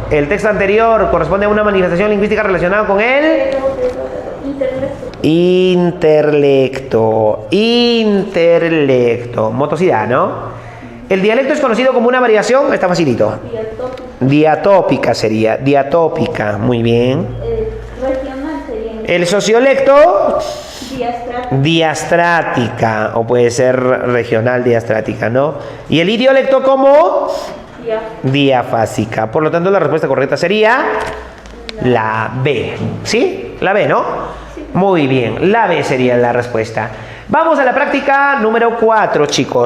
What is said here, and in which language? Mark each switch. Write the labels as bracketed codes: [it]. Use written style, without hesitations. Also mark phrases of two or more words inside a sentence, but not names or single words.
[es] El texto anterior corresponde a una manifestación lingüística relacionada con el intelecto. Motosidad, ¿no? El dialecto es conocido como una variación, está facilito. Diatópica sería, diatópica, muy bien. Regional sería. El sociolecto, Diastrática. diastrática, o puede ser regional diastrática, ¿no? Y el idiolecto como diafásica. Por lo tanto, la respuesta correcta sería la B. ¿Sí? La B, ¿no? Muy bien, la B sería la respuesta. Vamos a la práctica número 4, chicos.